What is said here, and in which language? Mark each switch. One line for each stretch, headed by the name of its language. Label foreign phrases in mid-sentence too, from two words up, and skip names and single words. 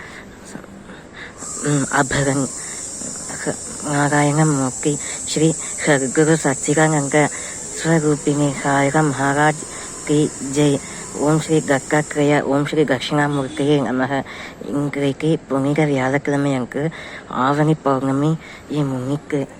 Hindi: अभरण नारायण मूर्ति श्री सद्गुरु सच्चिदानंद स्वरूपिणी साईं महाराज की जय.
Sanskrit: ॐ श्री दत्तात्रेय ॐ श्री दक्षिणामूर्तये नमः.
Tamil: இன்றைக்கு புனித வியாழக்கிழமை அன்று ஆவணி பௌர்ணமி முன்னிட்டு